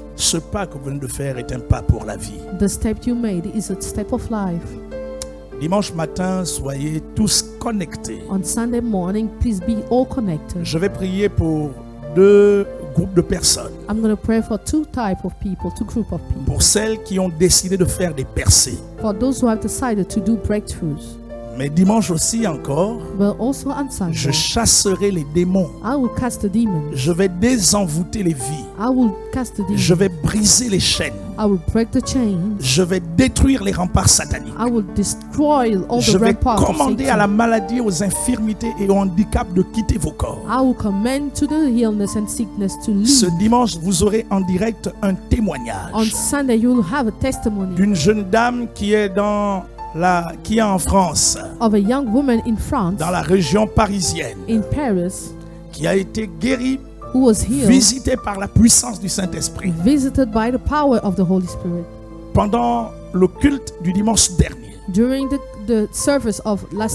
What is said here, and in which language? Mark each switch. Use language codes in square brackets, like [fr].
[fr] ce pas que vous venez de faire est un pas pour la vie. [en] the step you made is a step of life. [fr] Dimanche matin, soyez tous connectés. [en] On Sunday morning, please be all connected. [fr] Je vais prier pour deux groupes de personnes. [en] I'm going to pray for two type of people, two group of people. [fr] Pour celles qui ont décidé de faire des percées. [en] For those who have decided to do breakthroughs. [fr] Mais dimanche aussi encore, [en] But also on [fr] je [en] Sunday, [fr] chasserai les démons. [en] I will cast the demons. [fr] Je vais désenvoûter les vies. [en] I will cast the [fr] Je [en] demons. [fr] vais briser les chaînes. [en] I will break the chains. [fr] Je vais détruire les remparts sataniques. [en] I will destroy all [fr] Je [en] the [fr] vais [en] ramparts of [fr] commander à la [en] Satan. [fr] maladie, aux infirmités et aux handicaps de quitter vos corps. [en] I will command to the illness and sickness to [fr] Ce [en] leave. [fr] dimanche, vous aurez en direct un [en] On [fr] témoignage [en] Sunday, you will have a testimony [fr] d'une jeune dame qui est en France, [en] of a young woman in France, [fr] dans la région parisienne, [en] in Paris, [fr] qui a été guérie, [en] who was healed, [fr] visitée par la puissance du Saint-Esprit [en] visited by the power of the Holy Spirit. [fr] pendant le culte du dimanche dernier. [en] During the service of last